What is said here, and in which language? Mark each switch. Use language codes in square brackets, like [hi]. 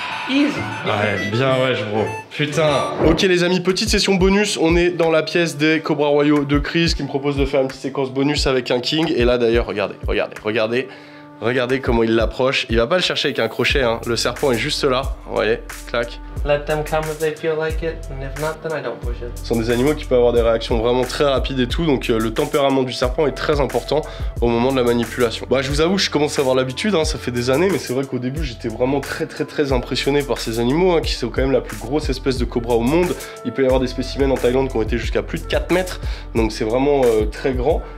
[en] Easy. [fr] Ouais, bien wesh bro. Putain. Ok les amis, petite session bonus. On est dans la pièce des Cobras Royaux de Chris qui me propose de faire une petite séquence bonus avec un king. Et là d'ailleurs, regardez, regardez, regardez. Regardez comment il l'approche. Il va pas le chercher avec un crochet, hein. Le serpent est juste là. Vous voyez, clac. [en] Let them come if they feel like it, and if not, then I don't push it. [fr] Ce sont des animaux qui peuvent avoir des réactions vraiment très rapides et tout, donc le tempérament du serpent est très important au moment de la manipulation. Bah je vous avoue, je commence à avoir l'habitude, hein, ça fait des années, mais c'est vrai qu'au début j'étais vraiment très impressionné par ces animaux, hein, qui sont quand même la plus grosse espèce de cobra au monde. Il peut y avoir des spécimens en Thaïlande qui ont été jusqu'à plus de 4 mètres, donc c'est vraiment très grand.